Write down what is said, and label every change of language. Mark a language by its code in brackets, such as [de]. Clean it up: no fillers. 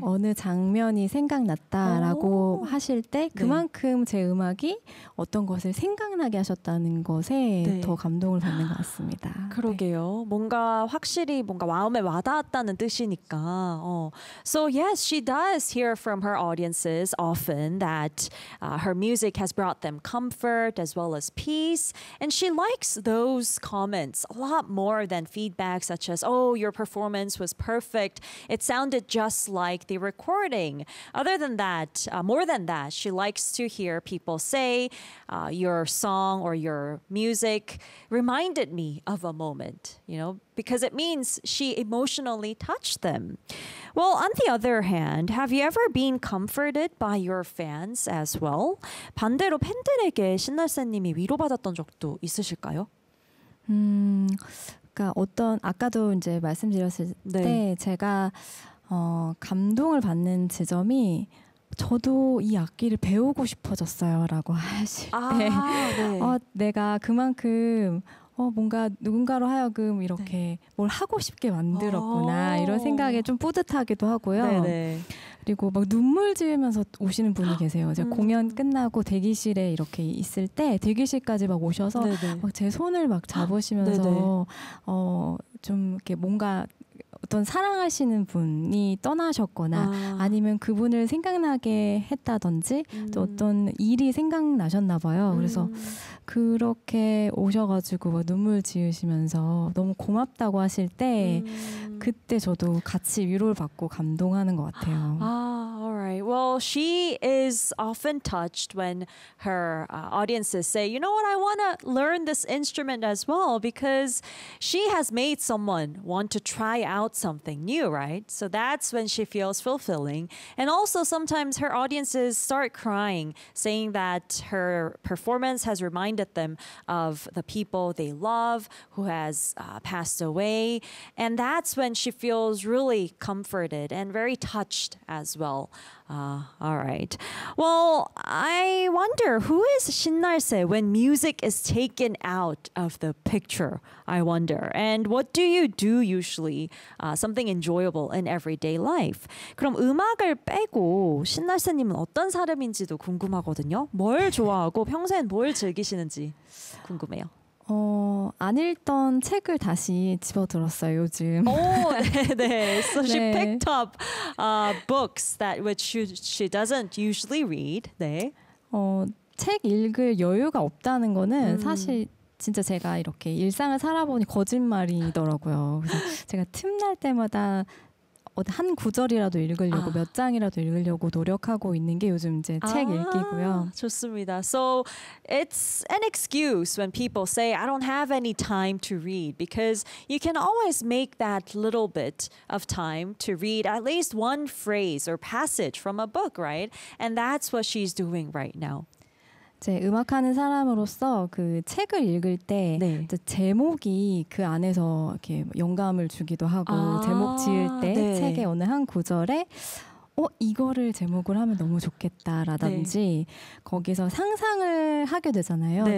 [ko] 어느 장면이 생각났다라고 오. 하실 때 그만큼 제 음악이 어떤 것을 생각나게 하셨다는 것에 네. 더 감동을 받는 것 같습니다. 네. 그러게요. 뭔가 확실히 뭔가 마음에 와닿았다는 뜻이니까. [en] So yes, she does hear from her audiences often that her music has brought them comfort as well as peace, and she likes those comments a lot more than feedback such as, "Oh, your performance was perfect. It sounded just like the recording." Other than that, more than that, she likes to hear people say, "Your song or your music reminded me of a moment," you know, because it means she emotionally touched them. Well, on the other hand, have you ever been comforted by your fans as well? [ko] 반대로 팬들에게 신나세님이 위로받았던 적도 있으실까요? 그러니까 어떤 아까도 이제 말씀드렸을 네. 때 제가 감동을 받는 지점이 저도 이 악기를 배우고 싶어졌어요라고 하실 때 아, 네. 내가 그만큼 뭔가 누군가로 하여금 이렇게 뭘 하고 싶게 만들었구나 이런 생각에 좀 뿌듯하기도 하고요. 네. 그리고 막 눈물 지으면서 오시는 분이 계세요. 제가 공연 끝나고 대기실에 이렇게 있을 때 대기실까지 막 오셔서 네. 막제 손을 막 네. 잡으시면서 좀 이렇게 뭔가 어떤 사랑하시는 분이 떠나셨거나 아니면 그분을 생각나게 했다든지 또 어떤 일이 생각나셨나 봐요. 그래서 그렇게 오셔가지고 막 눈물 지으시면서 너무 고맙다고 하실 때 그때 저도 같이 위로를 받고 감동하는 것 같아요. [en] Well, she is often touched when her audiences say, "You know what? I want to learn this instrument as well," because she has made someone want to try out something new, right? So that's when she feels fulfilling. And also, sometimes her audiences start crying, saying that her performance has reminded them of the people they love who has passed away. And that's when she feels really comforted and very touched as well. All right. Well, I wonder who is Shinnalse when music is taken out of the picture, I wonder. And what do you do usually, something enjoyable in everyday life? [ko] 그럼 음악을 빼고 신날세님은 어떤 사람인지도 궁금하거든요. 뭘 좋아하고 평생 뭘 즐기시는지 궁금해요. 안 읽던 책을 다시 집어들었어요, 요즘. 오, 네. [en] So she Yeah. picked up books that which she doesn't usually read. [ko] 네. 책 읽을 여유가 없다는 거는 사실 진짜 제가 이렇게 일상을 살아보니 거짓말이더라고요. 그래서 제가 틈날 때마다 한 구절이라도 읽으려고 몇 장이라도 읽으려고 노력하고 있는 게 요즘 이제 책 읽기고요. 좋습니다. [en] So it's an excuse when people say, "I don't have any time to read," because you can always make that little bit of time to read at least one phrase or passage from a book, right? And that's what she's doing right now. [ko] 제 음악하는 사람으로서 그 책을 읽을 때 네. 제목이 그 안에서 이렇게 영감을 주기도 하고 제목 지을 아, 때 책의 네. 어느 한 구절에 이거를 제목을 하면 너무 좋겠다라든지 거기서 상상을 하게 되잖아요.